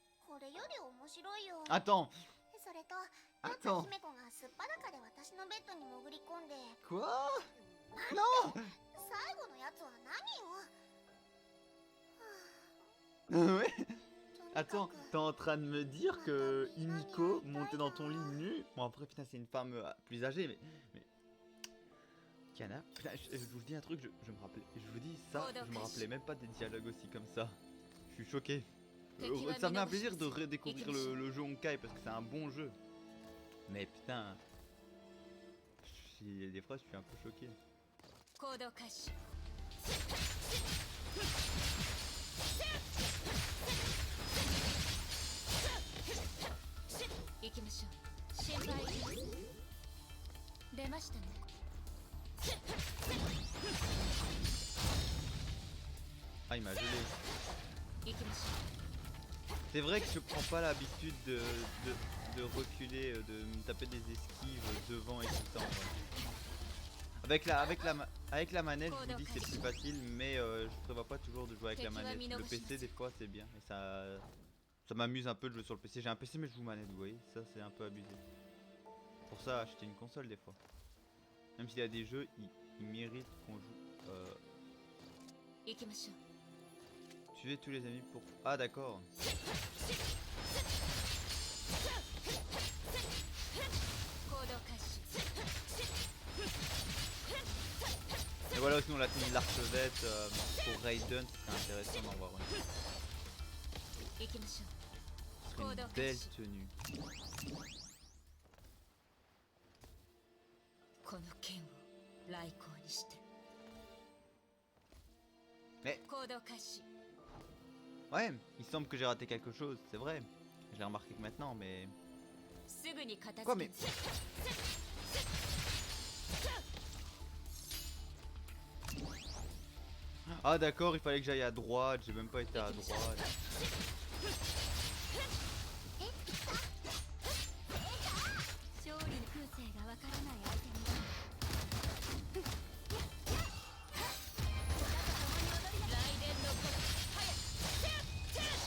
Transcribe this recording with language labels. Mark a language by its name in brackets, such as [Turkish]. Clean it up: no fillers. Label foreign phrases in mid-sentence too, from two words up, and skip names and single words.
[Japanese] これより面白いよ。 [French] Attends, [Japanese] それとよっ [French] attends. [Japanese] た姫子がすっぱだかで私のベッドに潜り込んで、 [French] Quoi? Non. [Japanese] 最後のやつは何よ。 [French] Ouais. [Japanese] と [French] Attends, [Japanese] にかく [French] t'es en train de me dire que Himiko montait dans ton lit nu? Bon après putain c'est une femme plus âgée mais... Kiana, putain je vous dis un truc, je me rappelais, je vous dis ça, je me rappelais même pas des dialogues aussi comme ça. Je suis choqué. Ça me fait un plaisir de redécouvrir le jeu Honkai parce que c'est un bon jeu. Mais putain, des fois je suis un peu choqué. [Japanese] 行動開始。行きましょう。心配いりません。出ましたね。 [French] Ah il m'a gelé. [Japanese] 行きましょ [French] C'est vrai que je prends pas l'habitude de reculer, de me taper des esquives devant et tout ça en vrai. Avec la manette, je vous dis c'est plus facile, mais je prévois pas toujours de jouer avec la manette. Le PC des fois c'est bien et ça m'amuse un peu de jouer sur le PC. J'ai un PC mais je joue manette, vous voyez, ça c'est un peu abusé. Pour ça acheter une console des fois. Même s'il y a des jeux, ils méritent qu'on joue. [Japanese] う。行きましょう。 [French] Tuer tous les amis pour... Ah d'accord. [Japanese] 行動開始。 [French] Et voilà sinon la tenue de l'archevêque pour Raiden, c'est intéressant d'en voir une. [Japanese] 行きましょ [French] Ce serait une belle tenue. [Japanese] う。この剣を来光にして。 [French] Mais [Japanese] 行動開始。 [French] ouais, il semble que j'ai raté quelque chose, c'est vrai. Je l'ai remarqué que maintenant, mais... [Japanese] すぐに片 [French] Quoi [Japanese] 付 [French] mais... [Japanese] け。 [French] Ah d'accord, il fallait que j'aille à droite, j'ai même pas été à droite. [Japanese] 勝利の空勢がわからない相手に。雷電の鼓動。早く。